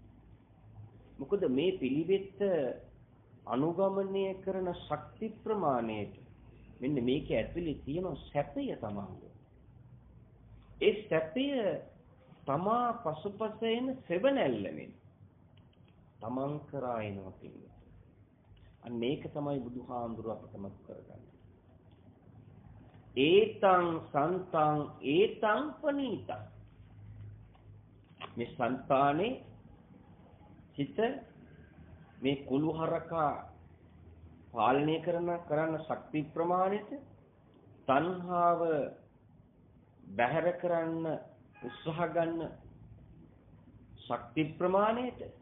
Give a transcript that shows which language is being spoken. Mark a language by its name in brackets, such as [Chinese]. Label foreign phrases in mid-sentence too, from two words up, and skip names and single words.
[Sinhala] මොකද මේ පිළිවෙත් අනුගමනය කරන ශක්ති ප්‍රමාණයට මෙන්න මේක ඇතුලේ තියෙන සැපය තමයි. ඒ සැපය තමා පසුපස එන සෙවණැල්ලෙන් තමන් කරා එනවා කියන්නේ. අන්න මේක තමයි බුදුහාමුදුරුව අපට මත කරගන්නේ. [Pali] ඒතං සන්තං ඒතං පනීතං. [Sinhala] මේ సంతානේ හිත මේ කුළුහරකා පාලනය කරන ශක්ති ප්‍රමාණයට තණ්හාව බැහැර කරන්න උත්සාහ ගන්න ශක්ති ප්‍රමාණයට